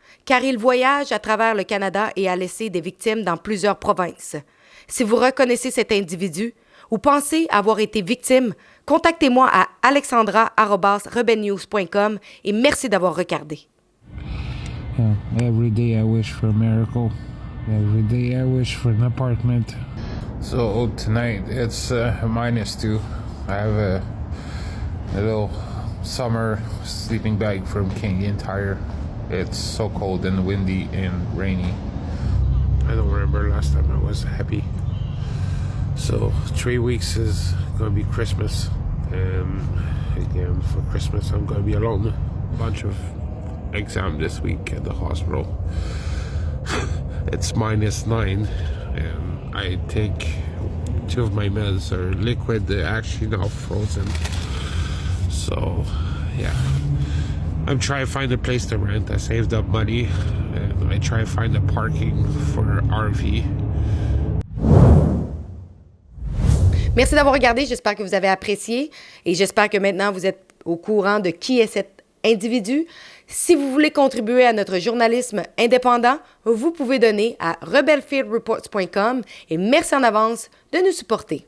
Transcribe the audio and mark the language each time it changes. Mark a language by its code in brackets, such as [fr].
[fr] car il voyage à travers le Canada et a laissé des victimes dans plusieurs provinces. Si vous reconnaissez cet individu ou pensez avoir été victime, contactez-moi à alexandra@rebelnews.com et merci d'avoir regardé. [en] Every day I wish for a miracle. Every day I wish for an apartment. So tonight it's -2. I have a little summer sleeping bag from Canadian Tire. It's so cold and windy and rainy. I don't remember last time I was happy. So 3 weeks is going to be Christmas. And again, for Christmas I'm going to be alone. A bunch of exam this week at the hospital. It's -9 and I take 2 of my meds are liquid. They're actually now frozen. So yeah, I'm trying to find a place to rent. I saved up money and I try to find a parking for RV. [fr] Merci d'avoir regardé, j'espère que vous avez apprécié et j'espère que maintenant vous êtes au courant de qui est cet individu. Si vous voulez contribuer à notre journalisme indépendant, vous pouvez donner à rebelfieldreports.com et merci en avance de nous supporter.